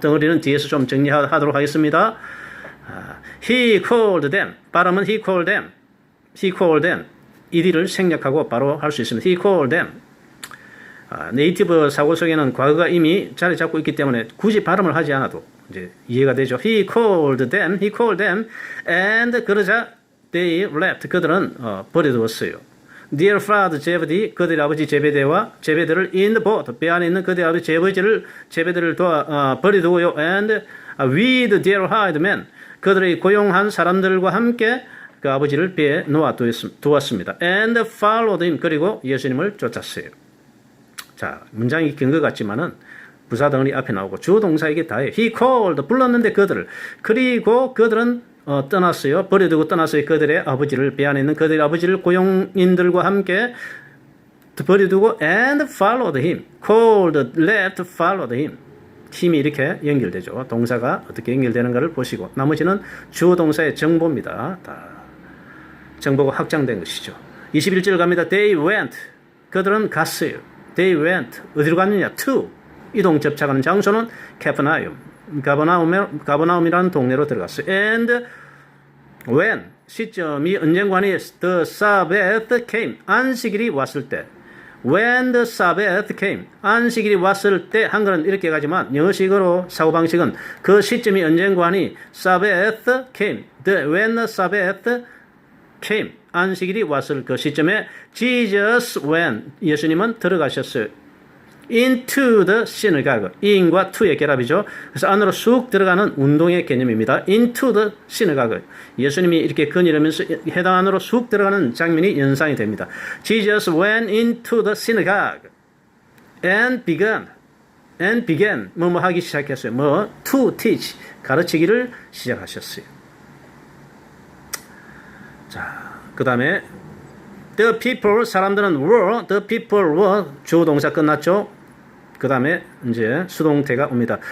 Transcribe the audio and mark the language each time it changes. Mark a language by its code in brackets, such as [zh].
[ko] 덩어리는 뒤에서 좀 정리하도록 하겠습니다. [en] he called them, [ko] 발음은 he called them, ed를 생략하고 바로 할 수 있습니다. [en] he called them. [ko] 네이티브 사고 속에는 과거가 이미 자리 잡고 있기 때문에 굳이 발음을 하지 않아도 이제 이해가 되죠. [en] he called them, and [ko] 그러자 [en] they left, [ko] 그들은 버려두었어요. [en] Their father Zebedee, [ko] 그들의 아버지 제베데를 [en] in the boat, [ko] 배 안에 있는 그들의 아버지 제베데를 버려두고요. [en] And with their hired men, [ko] 그들의 고용한 사람들과 함께 그 아버지를 배에 놓아두었습니다. [en] And followed him, [ko] 그리고 예수님을 쫓았어요. 자, 문장이 긴 것 같지만은 부사 덩어리 앞에 나오고 주어 동사에게 다해요. He called, 불렀는데 그들을. 그리고 그들은 떠났어요. 버려두고 떠났어요. 그들의 아버지를, 배 안에 있는 그들의 아버지를 고용인들과 함께 버려두고 [en] and followed him. called, left, followed him. [ko] 힘이 이렇게 연결되죠. 동사가 어떻게 연결되는가를 보시고 나머지는 주어 동사의 정보입니다. 다 정보가 확장된 것이죠. 21절 갑니다. [en] They went. [ko] 그들은 갔어요. They went. 어디로 갔느냐? To. 이동 접착하는 장소는 가버나움이라는 동네로 들어갔어요. [en] And when, [ko] 시점이 언젠가니 [en] the Sabbath came, [ko] 안식일이 왔을 때. [en] When the Sabbath came, [ko] 안식일이 왔을 때, 한글은 이렇게 가지만 영어식으로 사고방식은 그 시점이 언젠가니 [en] Sabbath came, when the Sabbath came, [ko] 안식일이 왔을 그 시점에 [en] Jesus went, [ko] 예수님은 들어가셨어요. [en] into the synagogue, [ko] in과 to의 결합이죠. 그래서 안으로 쑥 들어가는 운동의 개념입니다. [en] into the synagogue, [ko] 예수님이 이렇게 거닐으면서 해당 안으로 쑥 들어가는 장면이 연상이 됩니다. [en] Jesus went into the synagogue and began and began [ko] 뭐뭐 하기 시작했어요. 뭐 [en] to teach [ko] 가르치기를 시작하셨어요. 자, 그 다음에 [en] the people [ko] 사람들은 [en] were the people were [ko] 주어 동사 끝났죠. 그 다음에 이제 수동태가 옵니다.